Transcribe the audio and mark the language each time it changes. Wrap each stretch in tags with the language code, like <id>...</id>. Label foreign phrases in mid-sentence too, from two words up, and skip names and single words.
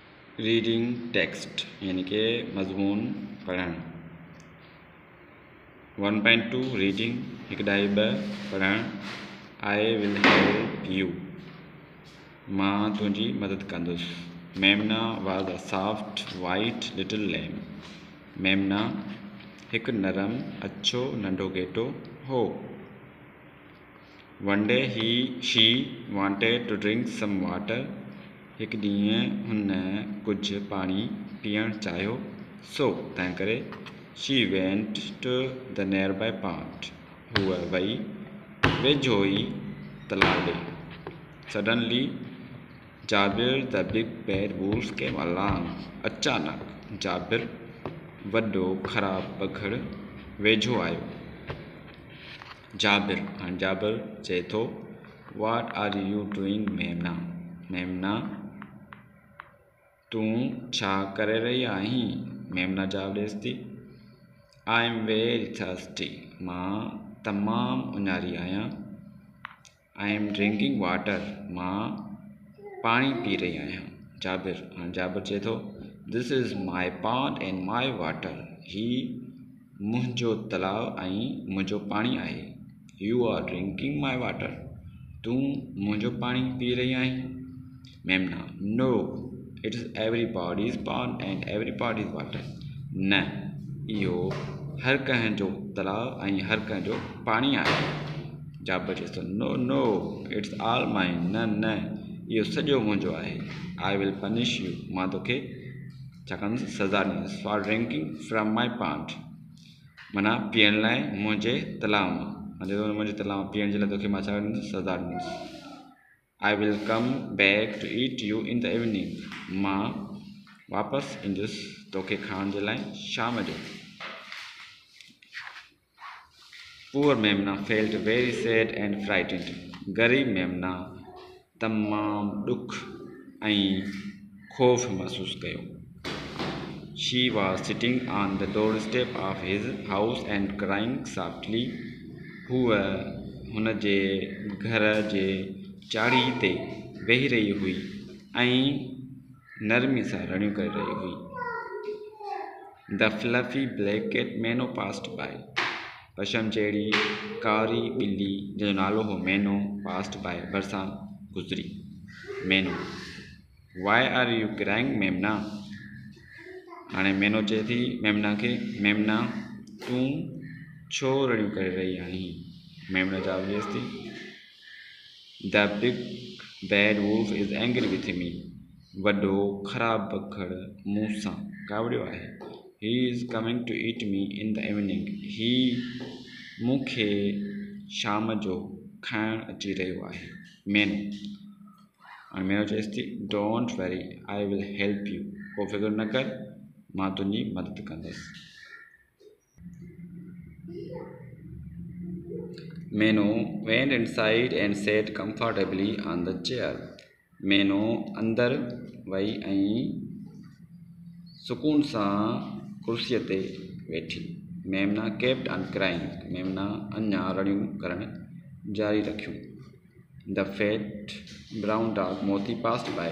<en>reading text</en> <sd>यानी कि मजमून पढ़ण। 1.2 रीडिंग 1.2 पढ़ण।</sd> <en>I will help you</en> <sd>मां तुंहिंजी मदद कंदुसि।</sd> <en>मेमना was a soft white little lamb.</en> <sd>मेमना हिकु नरम अछो नंढो गेटो हो।</sd> <en>one day she wanted to drink some water।</en> <sd>हिकु ॾींहुं हुन कुझु पाणी पीअणु चाहियो, सो तंहिं करे</sd> <en>she went to the nearby pond.</en> <sd>हूअ वई वेझो ई तलाउ ॾे।</sd> <en>Suddenly Jabir the big bad wolf came along।</en> <sd>अचानक जाबिर वॾो ख़राब बघड़ वेझो आयो। जाबिर चए थो,</sd> <en>What are you doing मेमना?</en> <sd>मेमना तूं छा करे रही आहीं? मेमना जवाब ॾेसि थी,</sd> <en>I am very thirsty।</en> <sd>मां तमामु उञारी आहियां।</sd> <en>I am drinking water।</en> <sd>मां पाणी पी रही आहियां। जाबिर चए थो,</sd> <en>This is my pond and my water।</en> <sd>ही मुंहिंजो तलाउ ऐं मुंहिंजो पाणी आहे।</sd> <en>You are drinking my water।</en> <sd>तूं मुंहिंजो पाणी पी रही आहीं।</sd> <en>मेमना No, it is everybody's pond and everybody's water।</en> <sd>न, इहो हर कंहिं जो तलाउ ऐं हर कंहिं जो पाणी आहे। जाबिर चए थो,</sd> <en>No, it's all mine।</en> <sd>न, इहो सॼो मुंहिंजो आहे।</sd> <en>I will punish you।</en> <sd>मां तोखे छा कंदुसि? सज़ा ॾींदुसि।</sd> <en>For drinking from my pond।</en> <sd>माना पीअण लाइ मुंहिंजे तलाउ मां। मुंहिंजे तलाउ पीअण जे लाइ तोखे मां छा ॾींदुसि? सज़ा ॾींदुसि।</sd> <en>I will come back to eat you in the evening।</en> <sd>मां वापसि ईंदुसि तोखे खाइण जे लाइ शाम जो।</sd> <en>Poor मेमना felt very sad and frightened।</en> <sd>ग़रीब मेमना तमामु ॾुख ऐं ख़ौफ़ महसूस कयो।</sd> <en>She was sitting on the doorstep of his house and crying softly।</en> <sd>हूअ हुन जे घर जे चाढ़ी ते वेही रही हुई ऐं नरमी सां रड़ियूं करे रही हुई।</sd> <en>The fluffy black cat मैनो passed by।</en> <sd>पशम जहिड़ी कारी ॿिली जंहिंजो नालो हो मैनो</sd> <en>passed by</en> <sd>भरिसां गुज़री।</sd> <en>मैनो Why are you crying मेमना?</en> <sd>हाणे मैनो चए थी मेमना खे, मेमना तूं छो रड़ियूं करे रही आहीं? मेमना जवाब ॾेसि थी,</sd> <en>The big bad wolf is angry with me।</en> <sd>वॾो ख़राब बघड़ मूं सां कावड़ियो आहे।</sd> <en>He is coming to eat me in the evening।</en> <sd>ही मूंखे शाम जो खाइण अची रहियो आहे। मैनो चएसि थी,</sd> <en>Don't worry, I will help you।</en> <sd>को फिक्र न कर, मां तुंहिंजी मदद कंदसि।</sd> <en>मैनो went inside and sat comfortably on the chair।</en> <sd>मैनो अंदर वई ऐं सुकून सां कुर्सीअ ते वेठी।</sd> <en>मेमना kept on crying।</en> <sd>मेमना अञा रड़ियूं करण जारी रखियूं।</sd> <en>The fat brown dog मोती passed by।</en>